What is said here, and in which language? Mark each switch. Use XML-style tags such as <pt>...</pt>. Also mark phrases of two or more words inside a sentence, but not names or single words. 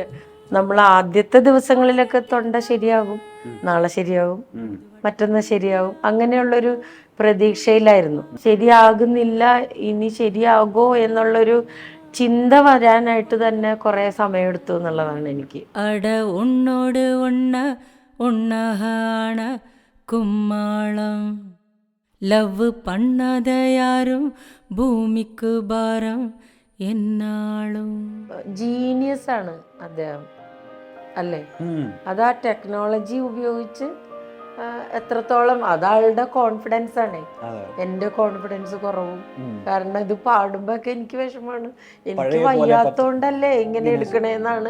<ml>നമ്മൾ ആദ്യത്തെ ദിവസങ്ങളിലൊക്കെ തൊണ്ട ശരിയാകും, നാളെ ശരിയാകും, മറ്റന്നാൾ ശരിയാകും, അങ്ങനെയുള്ളൊരു പ്രതീക്ഷയിലായിരുന്നു. ശരിയാകുന്നില്ല, ഇനി ശരിയാകോ എന്നുള്ളൊരു ചിന്ത വരാനായിട്ട് തന്നെ കുറേ സമയമെടുത്തു എന്നുള്ളതാണ് എനിക്ക്.</ml> <ta>அட உன்னோடு ஒன்னான கும்மாளம் லவ் பண்ணாத யாரும்</ta> <ml>ഭൂമിക്ക് ഭാരം എന്നാളും. ജീനിയസ് ആണ് അദ്ദേഹം, അല്ലേ? അത് ആ ടെക്നോളജി ഉപയോഗിച്ച് എത്രത്തോളം, അതാളുടെ കോൺഫിഡൻസ് ആണ്. എൻ്റെ കോൺഫിഡൻസ് കുറവും. കാരണം ഇത് പാടുമ്പോഴൊക്കെ എനിക്ക് വിഷമമാണ്, എനിക്ക് വയ്യാത്തോണ്ടല്ലേ ഇങ്ങനെ എടുക്കണേന്നാണ്.</ml>